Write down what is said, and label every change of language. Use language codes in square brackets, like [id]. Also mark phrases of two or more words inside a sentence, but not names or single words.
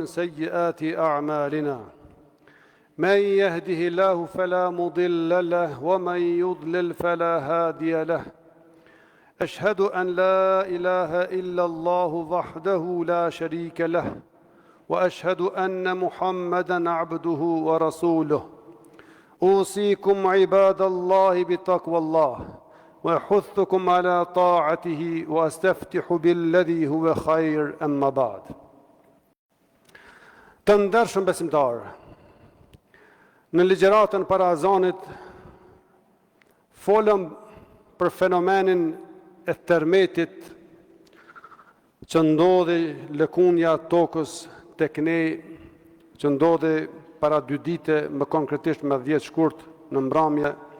[ar] سيئات أعمالنا من يهده الله فلا مضل له ومن يضلل فلا هادي له أشهد أن لا إله إلا الله وحده لا شريك له وأشهد أن محمدًا عبده ورسوله أوصيكم عباد الله بتقوى الله وأحثكم على طاعته وأستفتح بالذي هو خير أما بعد. [sq] Të ndershëm besimtarë, në ligjëratën para azanit folëm për fenomenin e tërmetit që ndodhi lëkundja tokës tek ne, që ndodhi para 2 dite, më konkretisht me 10 shkurt në mbrëmje,